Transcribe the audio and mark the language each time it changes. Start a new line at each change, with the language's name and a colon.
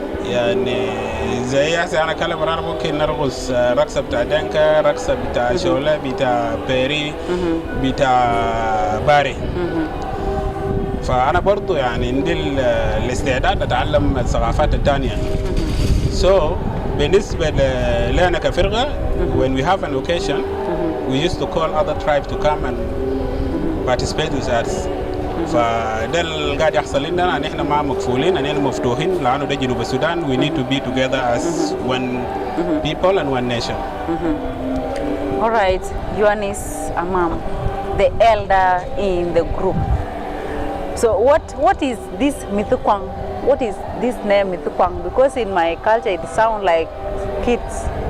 Arabic: يعني زي هسه أنا كلام أنا ممكن نرقص رقصة بتاع دنكا، رقصة بتاع شولة، بتاع بيري، بتاع باري. فأنا برضو يعني عندي الاستعداد أتعلم الثقافات الثانية.
English: So
Arabic: بالنسبة لنا كفرقة
English: when we have an occasion we used to call other tribes to come and participate with us.
Arabic: فده اللي قاعد يحصل لنا، نحن ما مكفولين، نحن مفتوحين لأنه ده جنوب السودان.
English: We need to be together as one people and one nation. All right, Yohanis Amam, the elder in the group. So what is this Mithikwang? What is this name Mithikwang? Because in my culture it sounds like kids.